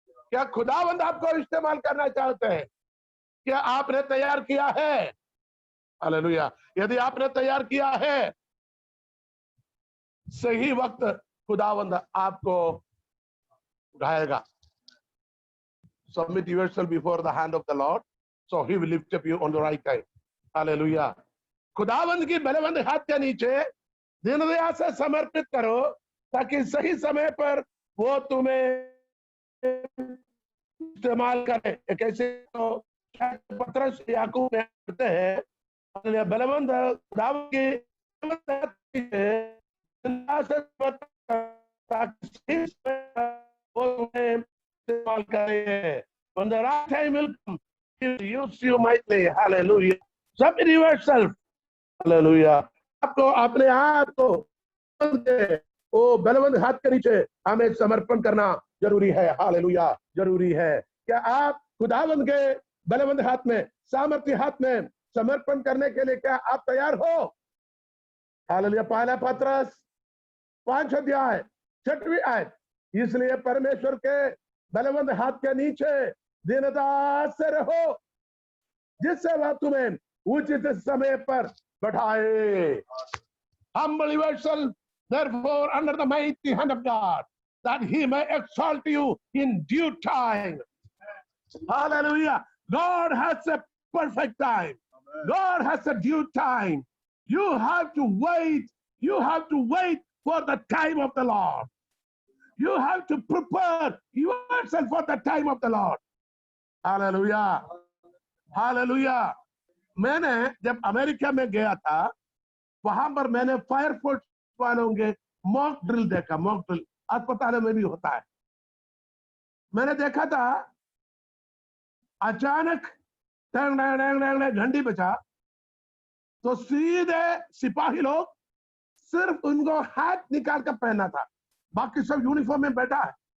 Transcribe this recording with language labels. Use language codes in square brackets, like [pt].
[hi] क्या खुदावंद आपको इस्तेमाल करना चाहते हैं? क्या आपने तैयार किया है? हालेलुया। यदि आपने तैयार किया है, सही वक्त खुदावंद आपको उठाएगा। [en] Submit yourself before the hand of the Lord, so He will lift up you on the right time. [hi] Hallelujah. खुदावंद की बलवंत हाथ के नीचे दिन दया से समर्पित करो, ताकि सही समय पर वो तुम्हें इस्तेमाल करे। कैसे तो पत्रस याकूब में कहते हैं, बलवंत खुदावंद की बलवंत हाथ के नीचे दिन दया से समर्पित करो, ताकि सही समय पर वो तुम्हें इस्तेमाल करे। [en] When the right time will come, He will use you mightily. Hallelujah. Submit yourself. Hallelujah. [hi] आपको अपने आप को वो बलवंत हाथ के नीचे हमें समर्पण करना जरूरी है। हालेलुया, जरूरी है। क्या आप खुदावंद के बलवंत हाथ में, सामर्थ्य हाथ में समर्पण करने के लिए क्या आप तैयार हो? हालेलुया। पहला पत्रस 5 अध्याय 6वीं आयत। इसलिए परमेश्वर के बलवंत हाथ के नीचे दीनता से रहो, जिससे वह तुम्हें उचित समय पर बढ़ाए। [en] Humble yourself, therefore, under the mighty hand of God, that He may exalt you in due time. Hallelujah. God has a perfect time. God has a due time. You have to wait. You have to wait for the time of the Lord. You have to prepare yourself for the time of the Lord. Hallelujah. Hallelujah. [hi] मैंने जब America में गया था, वहां पर मैंने fire force वालों के मॉक ड्रिल देखा। मॉक ड्रिल अस्पतालों में भी होता है। मैंने देखा था, अचानक घंटी बजा तो सीधे सिपाही लोग सिर्फ उनको हाथ निकाल कर पहना था, बाकी सब यूनिफॉर्म में बैठा है।